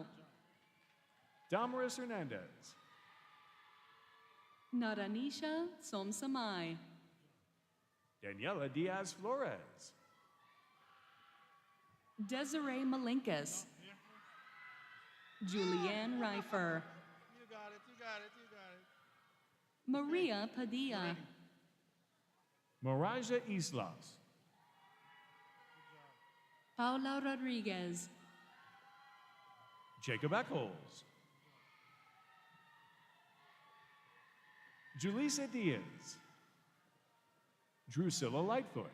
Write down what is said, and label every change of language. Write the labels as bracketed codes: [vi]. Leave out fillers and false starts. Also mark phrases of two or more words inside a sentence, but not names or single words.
[en] Damaris Hernandez, Naranisha Somsamai, Daniela Diaz Flores, Desiree Malinkas, Julianne Reifer, You got it, you got it, you got it. Maria Padilla, Maraja Islas, Paula Rodriguez, Jacob Eccles, Julissa Diaz, Drusilla Lightfoot,